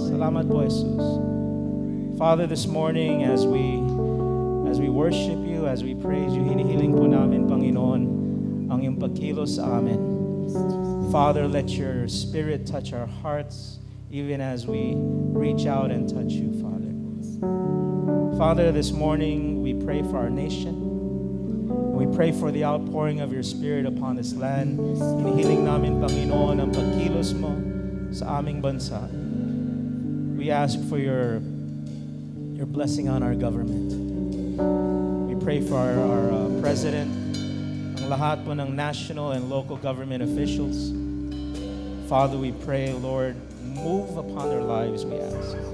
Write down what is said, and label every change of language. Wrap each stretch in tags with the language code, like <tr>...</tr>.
<tl>Salamat po,</tl> <en>Jesus. Father, this morning as we worship you, as we praise you,</en> <tl>hinihiling po namin, Panginoon, ang iyong pagkilos sa amin.</tl> <en>Father, let your Spirit touch our hearts even as we reach out and touch you, Father. Father, this morning we pray for our nation. We pray for the outpouring of your Spirit upon this land.</en> <tl>Hinihiling namin, Panginoon, ang pagkilos mo sa aming bansa.</tl> <en>We ask for your blessing on our government. We pray for our president,</en> <tl>ang lahat po ng</tl> <en>national and local government officials. Father, we pray, Lord, move upon their lives, we ask.</en>